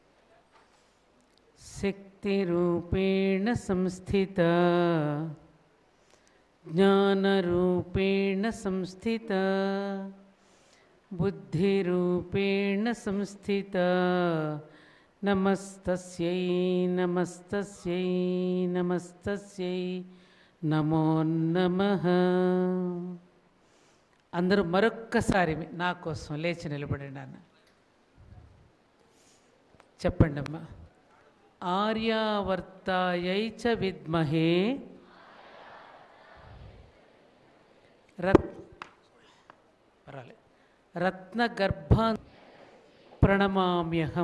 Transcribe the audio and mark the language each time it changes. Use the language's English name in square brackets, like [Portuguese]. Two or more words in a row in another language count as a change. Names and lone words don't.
[Sanskrit] शक्तिरूपेण संस्थिता, ज्ञानरूपेण संस्थिता, बुद्धिरूपेण संस्थिता, नमस्तस्यै नमस्तस्यै नमस्तस्यै नमो नमः. [Telugu] అందరూ మరొక్కసారి నా కోసం లేచి నిలబడండి అన్న. చెప్పండి అమ్మా. [Sanskrit] ఆర్యావర్తాయై చ విద్మహే రత్నగర్భా ప్రణమామ్యహం.